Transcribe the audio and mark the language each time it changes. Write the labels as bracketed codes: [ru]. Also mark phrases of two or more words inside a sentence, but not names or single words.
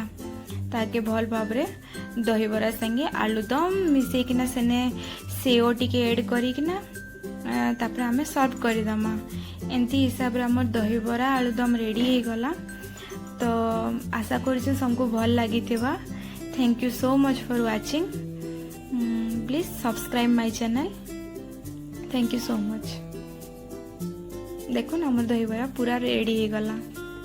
[or] ତାକେ ଭଲ ଭାବରେ ଦହି ବରା ସଙ୍ଗେ ଆଳୁଦମ ମିଶେ କିନା ସେନେ ସେଓ ଟିକେ ଆଡ୍ କରି କିନା ତାପର ଆମେ ସର୍ଭ କର ଦମା। ଏନ୍ତି ହିସାବ ରେ ହମର ଦହି ବରା ଆଳୁଦମ ରେଡି ହୋ ଗଲା। ତୋ ଆଶା କରଛୁ ସବୁକେ ଭଲ ଲାଗିଥିବା। [en] Thank you so much for watching. Please subscribe my channel. Thank you so much. [or] ଦେଖୋ ନା ହମର ଦହି ବରା ପୂରା ରେଡି ହୋ ଗଲା।